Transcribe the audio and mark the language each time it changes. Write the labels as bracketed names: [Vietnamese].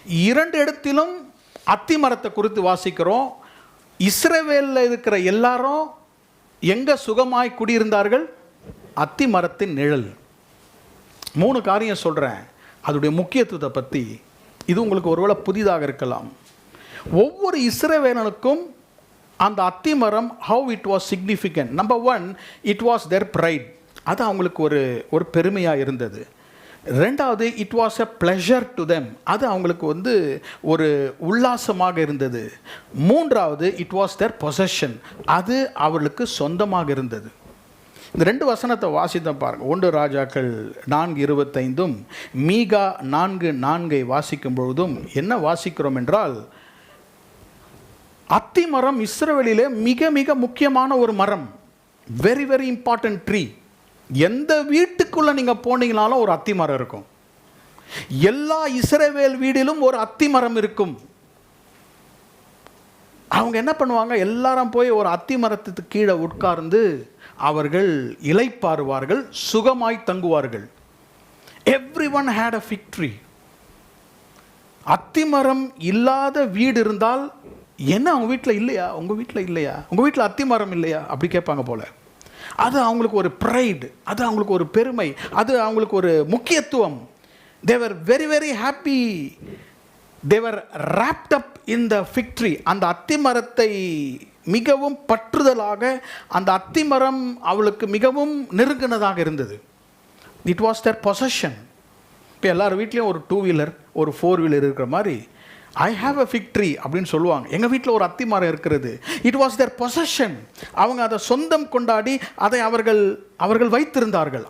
[Tamil] 2 இடத்திலும் அத்தி மரத்தை குறித்து வாசிக்கிறோம். இஸ்ரவேலில் இருக்கிற எல்லாரும் எங்க சுகமாய் குடியிருந்தார்கள்? அத்தி மரத்தின் நிழல். 3 காரியம் சொல்கிறேன் அதோடைய முக்கியத்துவத்தை பற்றி. இது உங்களுக்கு ஒருவேளை புதிதாக இருக்கலாம். ஒவ்வொரு இஸ்ரவேலனுக்கும் அந்த அத்தி மரம் [English] how it was significant. Number 1, it was their pride. [Tamil] அது அவங்களுக்கு ஒரு பெருமையாக இருந்தது. 2வது, [English] it was a pleasure to them. [Tamil] அது அவங்களுக்கு ஒரு உல்லாசமாக இருந்தது. 3வது, [English] it was their possession. [Tamil] அது அவர்களுக்கு சொந்தமாக இருந்தது. இந்த 2 வசனத்தை வாசித்த பாருங்க. 1 ராஜாக்கள் 4:25 மீகா 4:4 வாசிக்கும் பொழுதும் என்ன வாசிக்கிறோம் என்றால், அத்தி மரம் இஸ்ரவேலிலே மிக மிக முக்கியமான ஒரு மரம். [English] Very very important tree. [Tamil] எந்த வீட்டுக்குள்ள நீங்க போனீங்கனாலும் ஒரு அத்தி மரம் இருக்கும். எல்லா இஸ்ரவேல் வீடிலும் ஒரு அத்தி மரம் இருக்கும். அவங்க என்ன பண்ணுவாங்க? எல்லாரும் போய் ஒரு அத்தி மரத்துக்கு கீழே உட்கார்ந்து அவர்கள் இளைப்பாறுவார்கள், சுகமாய் தங்குவார்கள். [English] Everyone had a fig tree. [Tamil] அத்தி மரம் இல்லாத வீடு இருந்தால் என்ன அவங்க வீட்டில் இல்லையா? உங்கள் வீட்டில் இல்லையா? உங்கள் வீட்டில் அத்தி மரம் இல்லையா? அப்படி கேட்பாங்க போல. அது அவங்களுக்கு ஒரு ப்ரைடு, அது அவங்களுக்கு ஒரு பெருமை, அது அவங்களுக்கு ஒரு முக்கியத்துவம். [English] They were very very happy. They were wrapped up in the fig tree. [Tamil] அந்த அத்தி மரத்தை மிகவும் பற்றுதலாக, அந்த அத்தி மரம் அவளுக்கு மிகவும் நெருங்கினதாக இருந்தது. [English] It was their possession. [Tamil] இப்போ எல்லார் வீட்லேயும் ஒரு 2 வீலர் ஒரு 4 வீலர் இருக்கிற மாதிரி [English] I have a fig tree [Tamil] அப்படின்னு சொல்லுவாங்க. எங்கள் வீட்டில் ஒரு அத்தி மரம் இருக்கிறது. [English] It was their possession. [Tamil] அவங்க அதை சொந்தம் கொண்டாடி அதை அவர்கள் வைத்திருந்தார்கள்.